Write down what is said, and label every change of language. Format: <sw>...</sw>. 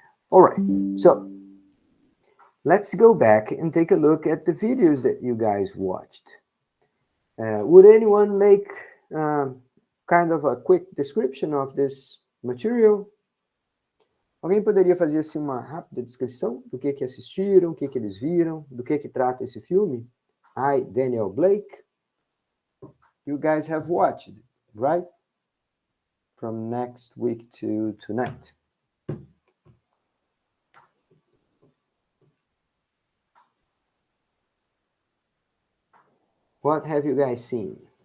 <en>All right, so let's go back and take a look at the videos that you guys watched. Would anyone make kind of a quick description of this material?</en> <pt>Alguém poderia fazer assim uma rápida descrição do que assistiram, o que eles viram, do que trata esse filme?</pt> <en>I, Daniel Blake. You guys have watched, right? From next week to tonight. What have you guys seen?</en>